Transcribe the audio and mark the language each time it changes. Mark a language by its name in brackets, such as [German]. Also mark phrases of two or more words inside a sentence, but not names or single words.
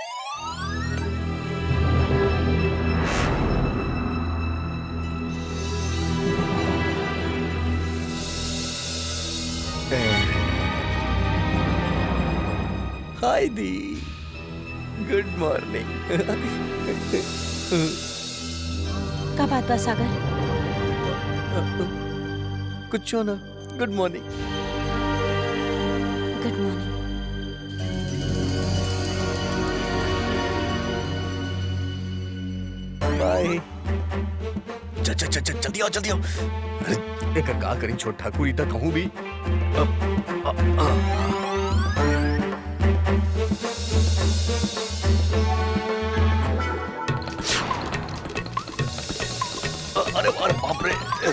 [English] hi di, good morning. [Bhojpuri] का बात बा सागर? कुछ ना, [English] good morning. good morning. bye. [Bhojpuri] चल जल्दी आओ जल्दी आओ। अरे एक का करी छोट ठाकुर इतना कहूँ भी। अरे अरे बाप रे।